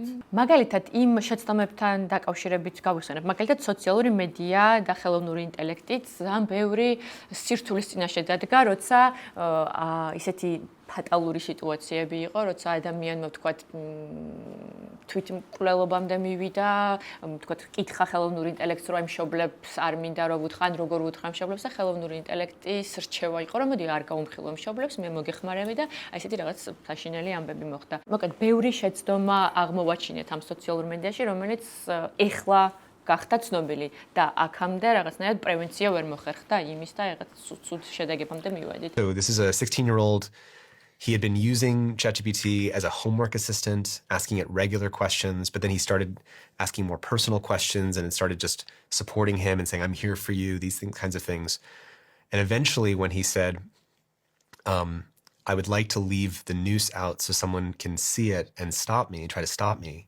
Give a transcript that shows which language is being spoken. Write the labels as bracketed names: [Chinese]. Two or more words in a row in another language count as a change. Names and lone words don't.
[Georgian] მაგალითად იმ შეცდომებთან დაკავშირებით გავიხსენებ, მაგალითად სოციალური მედია და ხელოვნური ინტელექტიც ძალიან ბევრი სირთულის წინაშე დადგა, როცა ისეთი ფატალური სიტუაციები იყო, როცა ადამიანმა ვთქვათ თვითმკვლელობამდე მივიდა, ვთქვათ კითხა ხელოვნური ინტელექტს, რომ მშობლებს არ მინდა რომ უთხრან, როგორ უთხრან მშობლებს და ხელოვნური ინტელექტის რჩევა იყო, რომ მოდი არ გაუმხილო მშობლებს, მე მოგეხმარები და აი ესეთი რაღაც საშინელი ამბები მოხდა. მოკლედ ბევრი შეცდომა აღმოვაჩინეთ ამ სოციალურ მედიაში, რომელიც ეხლა გახდა ცნობილი და აქამდე რაღაცნაირად პრევენცია ვერ მოხერხდა იმის და რაღაც ცუდ შედეგებამდე მივედით. [English] So this is a 16-year-old. He had been using ChatGPT as a homework assistant, asking it regular questions, but then he started asking more personal questions and it started just supporting him and saying, I'm here for you, these kinds of things. And eventually when he said, I would like to leave the noose out so someone can see it and stop me, try to stop me.